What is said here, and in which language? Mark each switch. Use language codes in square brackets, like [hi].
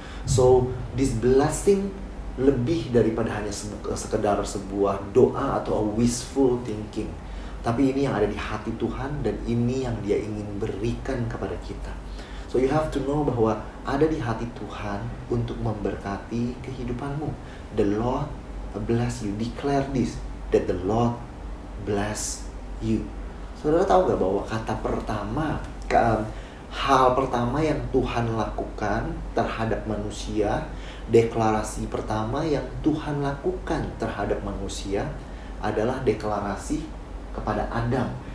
[en] So this blessing [id] lebih daripada hanya sekedar sebuah doa atau [en] wishful thinking, [id] tapi ini yang ada di hati Tuhan dan ini yang Dia ingin berikan kepada kita. [en] So you have to know [id] bahwa ada di hati Tuhan untuk memberkati kehidupanmu. [en] The Lord bless you. Declare this, that the Lord bless you. [id] Saudara tahu gak bahwa kata pertama, hal pertama yang Tuhan lakukan terhadap manusia, deklarasi pertama yang Tuhan lakukan terhadap manusia adalah deklarasi kepada Adam.